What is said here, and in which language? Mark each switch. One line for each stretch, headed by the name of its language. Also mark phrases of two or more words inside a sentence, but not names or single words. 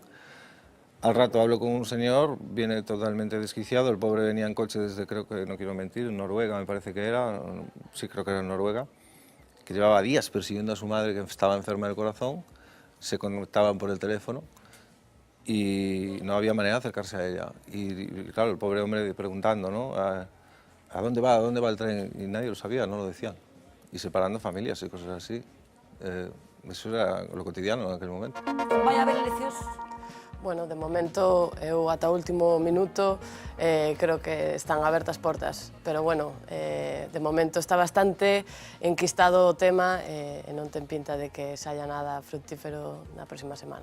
Spanish: Al rato hablo con un señor, viene totalmente desquiciado, el pobre venía en coche desde, creo que, no quiero mentir, Noruega me parece que era, sí creo que era Noruega, que llevaba días persiguiendo a su madre que estaba enferma del corazón, se conectaban por el teléfono y no había manera de acercarse a ella. Y claro, el pobre hombre preguntando, ¿no? ¿A dónde va el tren? Y nadie lo sabía, no lo decían. Y separando familias y cosas así. Eso era lo cotidiano en aquel momento.
Galician: Vai haber eleccións? Bueno, de momento, eu ata o último minuto creo que están abertas portas, pero bueno, de momento está bastante enquistado o tema e non ten pinta de que saia nada fructífero na próxima semana.